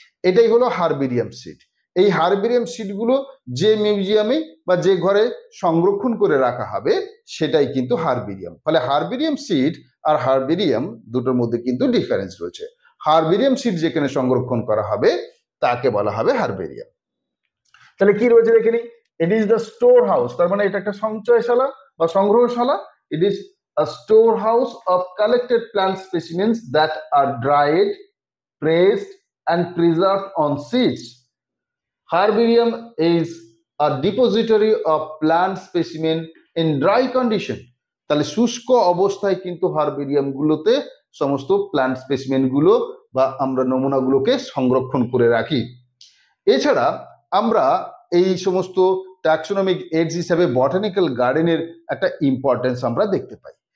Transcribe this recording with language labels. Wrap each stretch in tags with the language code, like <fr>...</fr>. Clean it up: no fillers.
<bn>এটাই হলো herbarium seat. এই হারবেরিয়াম সিটগুলো যে মিউজিয়ামে বা যে ঘরে সংরক্ষণ করে রাখা হবে সেটাই কিন্তু হারবেরিয়াম। ফলে হারবেরিয়াম সিট আর হারবেরিয়াম দুটোর মধ্যে কিন্তু ডিফারেন্স রয়েছে। হারবেরিয়াম সিট যেখানে সংরক্ষণ করা হবে তাকে বলা হবে হারবেরিয়াম। তাহলে কি রয়েছে দেখে নিই।</bn> <en>it is the store house,</en> <bn>তার মানে এটা একটা সঞ্চয়শালা বা সংগ্রহশালা।</bn> <en>It is a storehouse of collected plant specimens that are dried, pressed and preserved on seeds. Herbarium is a depository of plant specimen in dry condition.</en> <bn>তাহলে শুষ্ক অবস্থায় কিন্তু হারবেরিয়াম গুলোতে সমস্ত প্লান্ট স্পেসিমেন গুলো বা আমরা নমুনাগুলোকে সংরক্ষণ করে রাখি। এছাড়া আমরা এই সমস্ত ট্যাক্সোনমিক এডস হিসাবে বটানিক্যাল গার্ডেনের একটা ইম্পর্টেন্স আমরা দেখতে পাই।</bn>